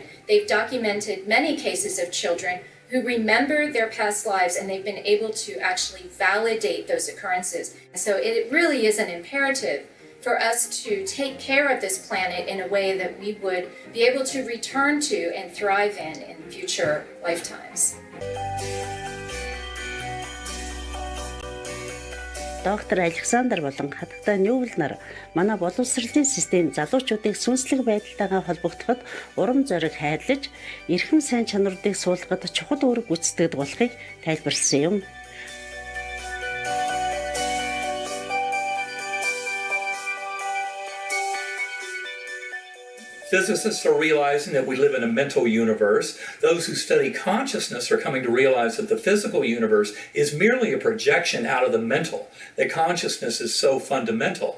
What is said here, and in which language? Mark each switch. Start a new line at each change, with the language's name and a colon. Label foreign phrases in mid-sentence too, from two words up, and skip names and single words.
English: They've documented many cases of children who remember their past lives, and they've been able to actually validate those occurrences. So it really is an imperative for us to take care of this planet in a way that we would be able to return to and thrive in future lifetimes.
Mongolian: Доктор Александр болон хатагтай Ньювел нар манай боловсролын систем залуучуудыг сүнслэг байдалтайгаа холбогдоход урам зориг хайрлаж, эрхэм сайн чанаруудыг суулгахад чухал үүрэг гүйцэтгэдэг болохыг тайлбарласан юм.
English: Physicists are realizing that we live in a mental universe. Those who study consciousness are coming to realize that the physical universe is merely a projection out of the mental, that consciousness is so fundamental.